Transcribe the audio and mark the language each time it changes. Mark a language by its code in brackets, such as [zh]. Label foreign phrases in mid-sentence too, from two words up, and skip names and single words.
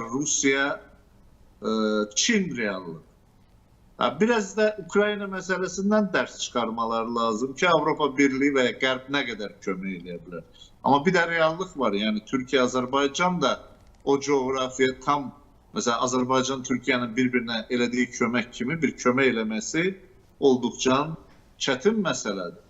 [tr] Rusya, Çin reallığı. Biraz da Ukrayna meselesinden ders çıkarmaları lazım ki Avrupa Birliği ve Garp ne kadar kömək edebilir. Ama bir de reallık var. Yani Türkiye, Azerbaycan da o coğrafyaya tam mesela Azerbaycan Türkiye'nin birbirine elediği [az] kömək kimi bir kömək eləməsi olduqca çətin məsələdir.